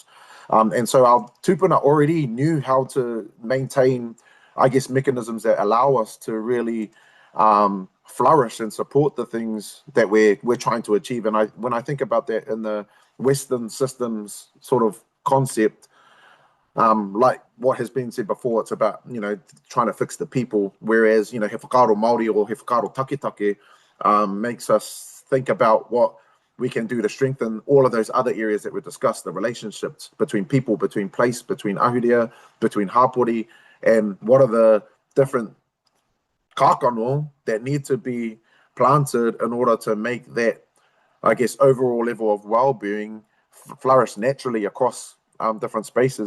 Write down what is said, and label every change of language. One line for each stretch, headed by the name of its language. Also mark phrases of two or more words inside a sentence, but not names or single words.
English: And so our tupuna already knew how to maintain, I guess, mechanisms that allow us to really flourish and support the things that we're trying to achieve. And when I think about that in the Western systems sort of concept, like what has been said before, it's about, you know, trying to fix the people, whereas, you know,
Māori: he whakaaro Māori
English: or
Māori: he whakaaro taketake
English: makes us think about what we can do to strengthen all of those other areas that we discussed, the relationships between people, between place, between ahurea, between hapori, and what are the different kākano that need to be planted in order to make that, I guess, overall level of well-being flourish naturally across different spaces.